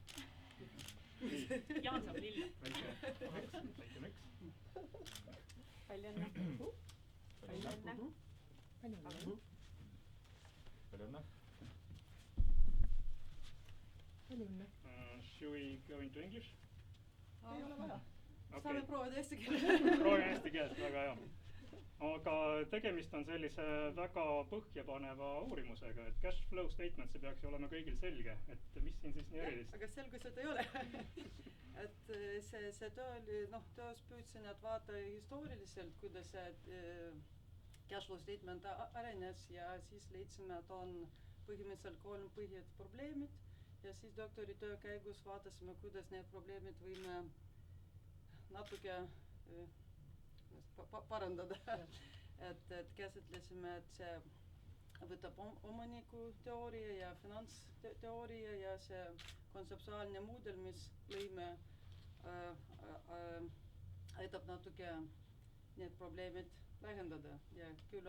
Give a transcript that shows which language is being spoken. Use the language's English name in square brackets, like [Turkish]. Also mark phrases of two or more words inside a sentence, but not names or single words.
[Estonian] Jaan saab lille. Väike õnne. Palju õnne. Palju õnne. Palju õnne. [English] Should we go into English? [Estonian] ei ole vaja. Okay. Saame proovida eesti keeles. Proovime eesti keelt, väga hea. Aga tegemist on sellise väga põhjapaneva uurimusega, et [English] cash flow statement, [Estonian] see peaks ju olema kõigil selge, et mis siin siis nii erilist? Aga selgused ei ole. Et see töö oli, töös püüdsin, et vaata historiliselt, kuidas see [English] cash flow statement [Estonian] arenes ja siis leidsime, et on põhimõtteliselt 3 põhjad probleemid ja siis doktoritöö käigus vaatasime, kuidas need probleemid võime natuke parandada. et käsitlesime, et see võtab omaniku teooria ja finantsteooria ja see kontseptuaalne mudel, mis lõime, aitab natuke need probleemid vähendada ja küll